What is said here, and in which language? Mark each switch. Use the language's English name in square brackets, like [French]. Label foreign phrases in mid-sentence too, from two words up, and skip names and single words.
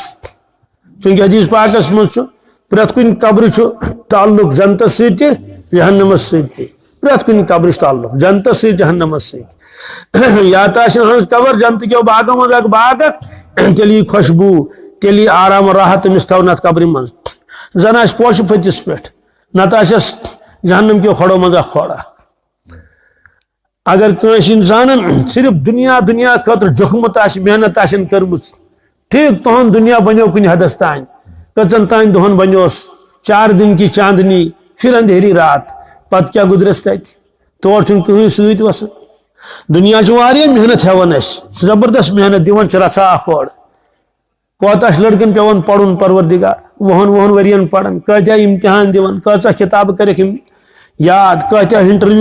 [Kashmiri] چوٗنٛکہِ حدیث پاکس منٛز چھُ پرٛٮ۪تھ کُنہِ قبرِ چھُ تعلق جنتس سۭتۍ تہِ جہنمس سۭتۍ تہِ پرٛٮ۪تھ کُنہِ قبرِ چھُ تعلق جنتس سۭتۍ جہنمس سۭتۍ یا تہِ آسن ہنٛز قبر جنتہٕ کیو باغو منٛز اکھ باغ تیٚلہِ یی خوشبوٗ تیٚلہِ یی آرام راحت تٔمِس تھاوُن اتھ قبرِ منٛز زن آسہِ پوشہِ پھٔتِس پٮ۪ٹھ نتہٕ آسٮ۪س جہنم کیو کھۄڑو منٛز اکھ کھۄڑ اگر کٲنٛسہِ انسانن صرف دُنیا خٲطرٕ جوٚکھمُت آسہِ محنت آسن کٔرمٕژ ٹھیٖک تُہُنٛد دُنیا بنیو کُنہِ حدس تانۍ کٔژن تانۍ دۄہن بنیوس [Urdu] 4 دن کی چاندنی پھر اندھیری رات [Kashmiri] پتہٕ کیٛاہ گُزرٮ۪س تتہِ تور چھُنہٕ کٕہٕنۍ سۭتۍ وسان دُنیا چھُ واریاہ محنت ہٮ۪وان اسہِ زبردست محنت دِوان چھِ رژھا اکھ اورٕ کوتاہ چھُ لڑکن پیوان پرُن پروردگار وُہن ؤرین پران کۭتیاہ امتحان دِوان کۭژاہ کِتابہٕ کٔرِکھ یِم یاد کۭتیاہ انٹرویو